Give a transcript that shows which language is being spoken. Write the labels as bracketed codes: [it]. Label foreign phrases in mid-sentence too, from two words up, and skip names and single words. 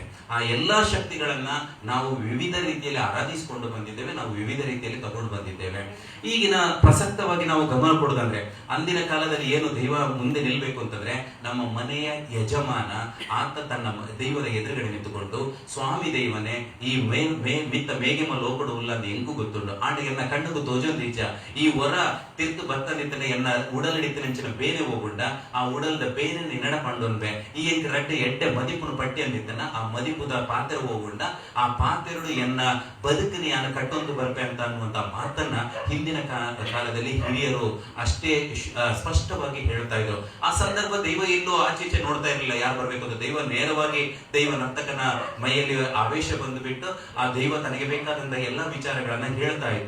[kn] ಆ ಎಲ್ಲಾ ಶಕ್ತಿಗಳನ್ನ ನಾವು ವಿವಿಧ ರೀತಿಯಲ್ಲಿ ಆರಾಧಿಸಿಕೊಂಡು ಬಂದಿದ್ದೇವೆ, ನಾವು ವಿವಿಧ ರೀತಿಯಲ್ಲಿ ತಗೊಂಡು ಬಂದಿದ್ದೇವೆ. ಈಗಿನ ಪ್ರಸಕ್ತವಾಗಿ ನಾವು ಗಮನ ಕೊಡೋದಂದ್ರೆ, ಅಂದಿನ ಕಾಲದಲ್ಲಿ ಏನು ದೈವ ಮುಂದೆ ನಿಲ್ಬೇಕು ಅಂತಂದ್ರೆ, ನಮ್ಮ ಮನೆಯ ಯಜಮಾನ ಆತ ತನ್ನ ದೈವದ ಎದುರುಗಡೆ ನಿಂತುಕೊಂಡು, [tcy] ಸ್ವಾಮಿ ದೈವನೇ ಈ ಮಿತ್ತ ಮೇಗೆಮ ಲೋಕಡು ಉಲ್ಲ ಅಂತ ಎಂಗೂ ಗೊತ್ತುಂಡು ಆಂಡ ಎನ್ನ ಕಣ್ಣು ತೋಜೊಂದಿಚ್ಚ ಈ ಹೊರ ತಿರ್ತು ಬರ್ತನಿತ್ತನೆ ಎನ್ನ ಉಡಲಡಿತ್ತಿನ ಬೇನೆ ಹೋಗುಂಡ ಆ ಉಡಲ್ದ ಬೇನೆ ನಿನ್ನಡ ಪಂಡೊಂಬೆ ಈ ಎಂಕ ರಡ್ಡೆ ಎಡ್ಡೆ ಮದಿಪುನ ಪಟ್ಟಿ ಅಂದಿತ್ತನ ಆ ಮದಿಪುದ ಪಾತ್ರೆ ಹೋಗುಂಡ ಆ ಪಾತ್ರೆಗಳು ಎನ್ನ ಬದುಕನಿ ಯಾನ ಕಟ್ಟೊಂದು ಬರ್ಪೆ [kn] ಅಂತ ಅನ್ನುವಂತ ಮಾತನ್ನ ಹಿಂದಿನ ಕಾಲದಲ್ಲಿ ಹಿರಿಯರು ಅಷ್ಟೇ ಸ್ಪಷ್ಟವಾಗಿ ಹೇಳ್ತಾ ಇದ್ರು. ಆ ಸಂದರ್ಭ ದೈವ ಎಲ್ಲೂ ಆಚೀಚೆ ನೋಡ್ತಾ ಇರಲಿಲ್ಲ ಯಾರು ಬರ್ಬೇಕು ಅಂತ. ದೈವ ನೇರವಾಗಿ ದೈವ ನರ್ತಕನ ಮೈಯಲ್ಲಿ ಆವೇಶ ಬಂದು ಬಿಟ್ಟು ಆ ದೈವ ತನಗೆ ಬೇಕಾದಂತ ಎಲ್ಲಾ ವಿಚಾರಗಳನ್ನ ಹೇಳ್ತಾ ಇತ್ತು.